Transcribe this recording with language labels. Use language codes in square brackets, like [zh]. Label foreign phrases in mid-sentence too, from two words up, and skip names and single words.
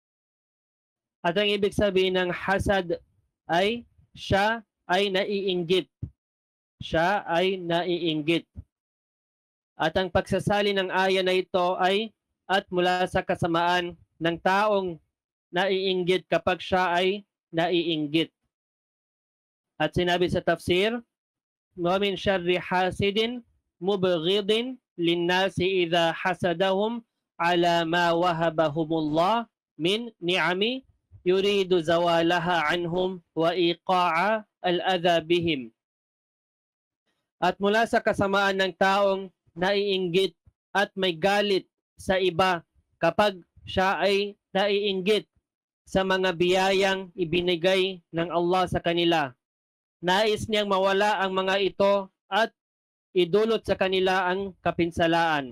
[tl] At ang ibig sabihin ng hasad ay siya ay naiinggit. Siya ay naiinggit. At ang pagsasali ng aya na ito ay at mula sa kasamaan ng taong naiinggit kapag siya ay naiinggit. At sinabi sa tafsir, [ar] ومن شر حاسد مبغض للناس إذا حسدهم على ما وهبهم الله من نعم يريد زوالها عنهم وإيقاع الأذى بهم. [tl] At mula sa kasamaan ng taong naiinggit at may galit sa iba kapag siya ay naiinggit sa mga biyayang ibinigay ng Allah sa kanila. Nais niyang mawala ang mga ito at idulot sa kanila ang kapinsalaan.